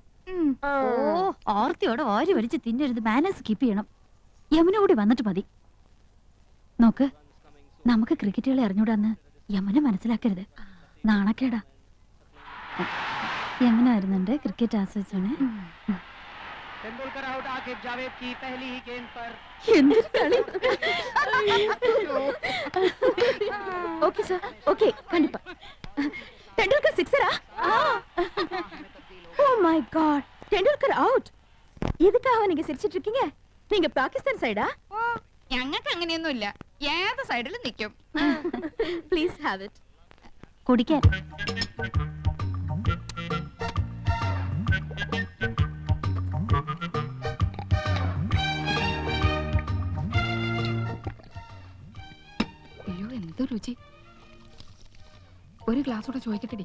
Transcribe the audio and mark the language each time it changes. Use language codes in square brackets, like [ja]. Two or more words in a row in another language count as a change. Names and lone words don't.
[ml] ഉം. ഓ, ആർത്തിയോടെ ആര് വലിച്ച് തിന്നരുത്. [en] manners keep [ml] ചെയ്യണം. യമുന കൂടി വന്നിട്ട് മതി. നോക്ക്, നമുക്ക് ക്രിക്കറ്റ് കളി അറിഞ്ഞൂടാന്ന് യമുന മനസ്സിലാക്കരുത്. നാണക്കേടാ. യമുന വരുന്നുണ്ട്, ക്രിക്കറ്റ് ആസ്വദിച്ചാണ്. [hi] तेंदुलकर आउट आकिब जावेद की पहली ही गेंद पर [ml] എന്തൊരു കളി. [en] okay sir, [ml] ഓക്കേ കണ്ടിപ്പാ. ടെണ്ടുൽക്കർ സിക്സറാ? [en] oh my god, [ta] டெண்டுல்கர் அவுட். எதுக்காக நீங்க சிரிச்சிட்டு இருக்கீங்க? நீங்க பாகிஸ்தான் சைடா? [ml] ഓ, ഞങ്ങൾക്ക് അങ്ങനെയൊന്നുമില്ല. ഏത് സൈഡിലും നിൽക്കും. [en] please have it. [ml] കുടിക്കാൻ. അയ്യോ, എന്ത് രുചി. ഒരു ഗ്ലാസ് കൂടെ ചോദിക്കട്ടെടി.